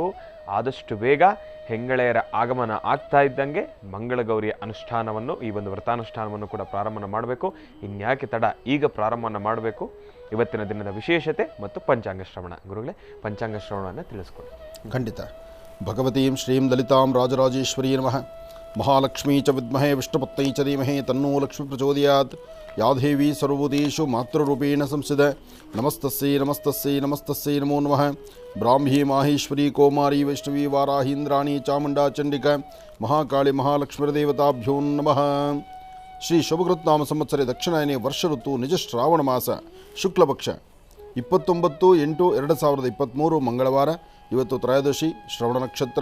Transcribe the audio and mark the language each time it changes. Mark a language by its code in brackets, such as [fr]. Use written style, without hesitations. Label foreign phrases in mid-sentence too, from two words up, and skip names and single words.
[kn] ಆದಷ್ಟು ಬೇಗ ಹೆಂಗಳೆಯರ ಆಗಮನ ಆಗ್ತಾ ಇದ್ದಂಗೆ ಮಂಗಳಗೌರಿಯ ಅನುಷ್ಠಾನವನ್ನು, ಈ ಒಂದು ವ್ರತಾನುಷ್ಠಾನವನ್ನು ಕೂಡ ಪ್ರಾರಂಭ ಮಾಡಬೇಕು. ಇನ್ಯಾಕೆ ತಡ, ಈಗ ಪ್ರಾರಂಭವನ್ನು ಮಾಡಬೇಕು. ಇವತ್ತಿನ ದಿನದ ವಿಶೇಷತೆ ಮತ್ತು ಪಂಚಾಂಗ ಶ್ರವಣ. ಗುರುಗಳೇ, ಪಂಚಾಂಗ ಶ್ರವಣವನ್ನು ತಿಳಿಸ್ಕೊಡಿ. ಖಂಡಿತ. [sa] ಭಗವತೀಂ ಶ್ರೀಂ ಲಲಿತಾಂ ರಾಜರಾಜೇಶ್ವರೀ ನಮಃ. ಮಹಾಲಕ್ಷ್ಮೀ ಚ ವಿದ್ಮಹೇ ವಿಷ್ಣುಪತ್ನೈ ಚ ಧೀಮಹಿ ತನ್ನೋ ಲಕ್ಷ್ಮೀ ಪ್ರಚೋದಯಾತ್. ಯಾ ದೇವಿ ಸರ್ವಭೂತೇಷು ಮಾತೃರೂಪೇಣ ಸಂಸ್ಥಿತ. ನಮಸ್ತಸ್ಯೈ ನಮಸ್ತಸ್ಯೈ ನಮಸ್ತಸ್ಯೈ ನಮೋ ನಮಃ. ಬ್ರಾಹ್ಮೀ ಮಾಹೇಶ್ವರಿ ಕೌಮಾರಿ ವೈಷ್ಣವಿ ವಾರಾಹೀಂದ್ರಾಣಿ ಚಾಮುಂಡಾ ಚಂಡಿಕಾ ಮಹಾಕಾಳಿ ಮಹಾಲಕ್ಷ್ಮೀರ್ದೇವತಾಭ್ಯೋ ನಮಃ. [kn] ಶ್ರೀ ಶುಭಕೃತ್ನಾಮ ಸಂವತ್ಸರೆ ದಕ್ಷಿಣಾಯನೆ ವರ್ಷ ಋತು ನಿಜ ಶ್ರಾವಣ ಮಾಸ ಶುಕ್ಲಪಕ್ಷ 29/8/2023 ಮಂಗಳವಾರ. ಇವತ್ತು ತ್ರಯೋದಶಿ ಶ್ರವಣ ನಕ್ಷತ್ರ.